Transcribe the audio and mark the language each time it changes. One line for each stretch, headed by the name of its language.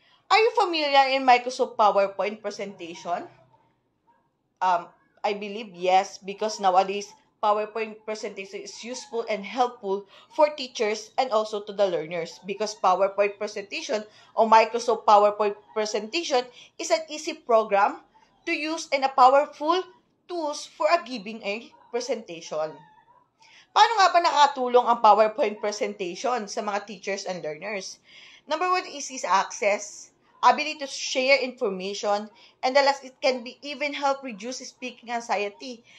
English: Are you familiar in Microsoft PowerPoint presentation? I believe yes, because nowadays PowerPoint presentation is useful and helpful for teachers and also to the learners, because PowerPoint presentation or Microsoft PowerPoint presentation is an easy program to use and a powerful tools for giving a presentation.
Filipino: Paano nga ba nakatulong ang PowerPoint presentation sa mga teachers
English: and learners? Number one is access, ability to share information, and the last, it can be even help reduce speaking anxiety.